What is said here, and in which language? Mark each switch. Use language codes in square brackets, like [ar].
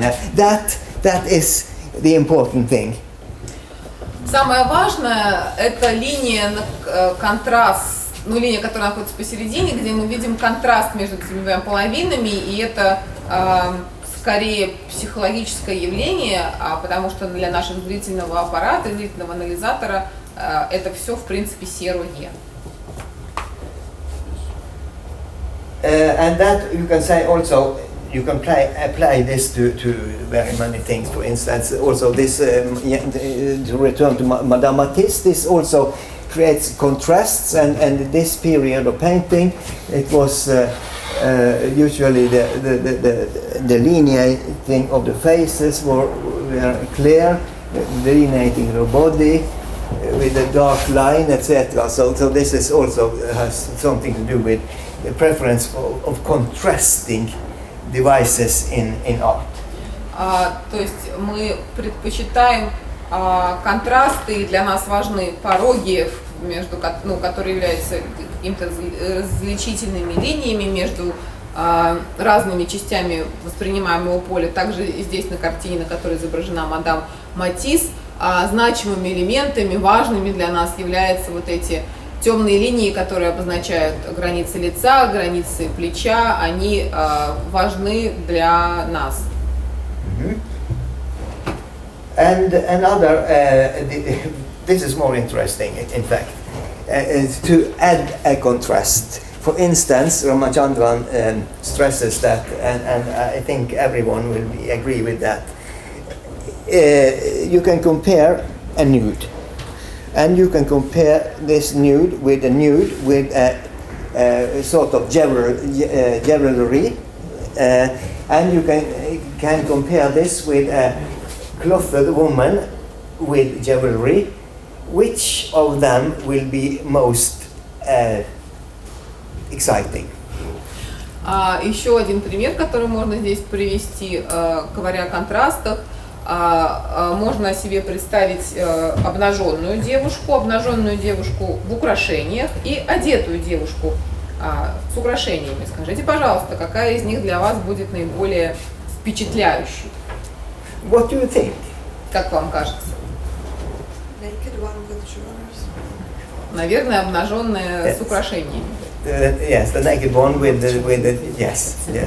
[en] That is the important thing. [ru] Самое важное – это линия контраст, линия, которая находится посередине, где мы видим контраст между этими двумя половинами, и это скорее психологическое явление, потому что для нашего зрительного аппарата, зрительного анализатора это все в принципе серое. [en] And that you can say also, you can apply this to very many things. For instance, also this, to return to Madame Matisse, this also creates contrasts, and this period of painting, it was usually the delineating of the faces were clear, delineating the body with a dark line, etc. So this is also has something to do with the preference of contrasting devices in art. [ru] То есть мы предпочитаем контрасты, и для нас важны пороги, которые являются какими-то различительными линиями между разными частями воспринимаемого поля. Также и здесь на картине, на которой изображена мадам Матисс, значимыми элементами, важными для нас являются вот эти темные линии, которые обозначают границы лица, границы плеча, они важны для нас. [en] And another, this is more interesting, in fact, to add a contrast. For instance, Ramachandran stresses that, and I think everyone will agree with that. You can compare a nude, and you can compare this nude with a sort of jewelry, and you can compare this with a clothed woman with jewelry. Which of them will be most exciting? [ru] Еще один пример, который можно здесь привести, говоря о контрастах. Можно себе представить обнаженную девушку в украшениях и одетую девушку с украшениями. Скажите, пожалуйста, какая из них для вас будет наиболее впечатляющей? [en] What do you think? [ru] Как вам кажется? [en] Naked one with jewelry. [ru] Наверное, обнаженная с украшениями. [en] Yes, the naked one with the yes.